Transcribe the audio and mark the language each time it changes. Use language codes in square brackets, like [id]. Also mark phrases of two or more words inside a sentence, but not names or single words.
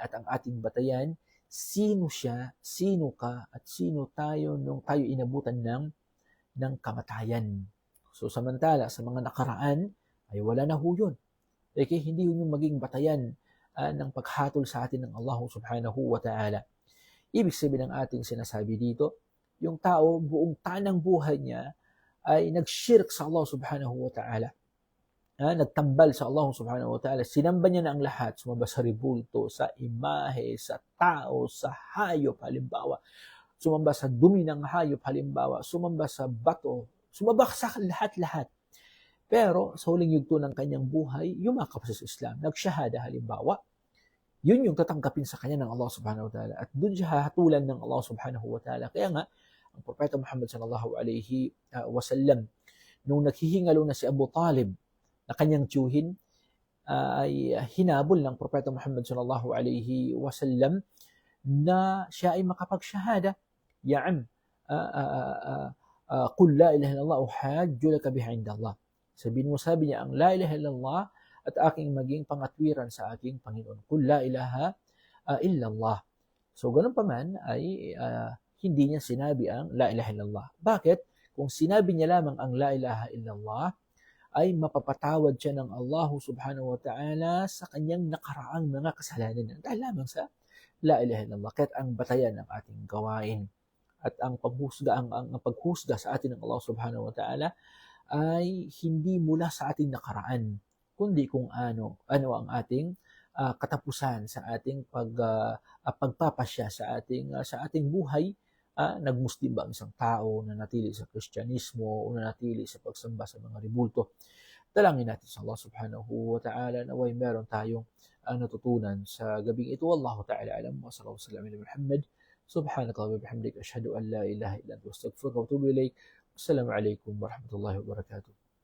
[tl] At ang ating batayan, sino siya, sino ka, at sino tayo nung tayo inabutan ng kamatayan. So samantala, sa mga nakaraan, ay wala na ho yun. Okay, hindi yun yung maging batayan ng paghatol sa atin ng Allah [ar] سبحانه وتعالى. [tl] Ibig sabihin ng ating sinasabi dito, yung tao, buong tanang buhay niya ay nagshirk sa Allah [ar] سبحانه وتعالى. [tl] Nagtambal sa Allah [ar] سبحانه وتعالى. [tl] Sinamba niya na ang lahat, sumamba sa ribulto, sa imahe, sa tao, sa hayop, halimbawa. Sumamba sa dumi ng hayop, halimbawa. Sumamba sa bato. Sumamba sa lahat-lahat. Pero sa huling yugto ng kanyang buhay, yumakap sa Islam. Nagsyahada, halimbawa. Yun yung tatanggapin sa kanya ng Allah [ar] سبحانه وتعالى. [tl] At doon siya hahatulan ng Allah [ar] سبحانه وتعالى. [tl] Kaya nga, ang Propeta Muhammad [ar] صلى الله عليه وسلم, [tl] nung naghihingalo na si Abu Talib na kanyang tiyuhin, ay hinabol ng Propeta Muhammad [ar] صلى الله عليه وسلم [tl] na siya ay makapagsyahada. [ar] يا عم، قل لا إله إلا الله أحاج لك بها عند الله. [tl] Sabi niya ang [ar] لا إله إلا الله [tl] at aking maging pangatwiran sa aking Panginoon. [ar] قل لا إله إلا الله. [tl] So ganun pa man ay hindi niya sinabi ang [ar] لا إله إلا الله. [tl] Bakit? Kung sinabi niya lamang ang [ar] لا إله إلا الله, [tl] ay mapapatawad siya ng Allah [ar] سبحانه وتعالى [tl] sa kanyang nakaraang mga kasalanan dahil lamang sa [ar] لا إله إلا الله. [tl] Kahit ang batayan ng ating gawain At ang paghusga sa atin ng Allah [ar] سبحانه وتعالى [tl] ay hindi mula sa ating nakaraan, kundi kung ano ang ating katapusan sa ating pagpapasya sa ating buhay. Nagmuslim ba ang isang tao, nanatili sa Kristyanismo, o nanatili sa pagsamba sa mga ribulto. Dalangin natin sa Allah [ar] سبحانه وتعالى [tl] naway meron tayong natutunan sa gabing ito. [ar] والله تعالى أعلم. وصلى الله عليه و محمد. سبحانك اللهم وبحمدك أشهد أن لا إله إلا أنت أستغفرك وأتوب إليك. السلام عليكم ورحمة الله وبركاته.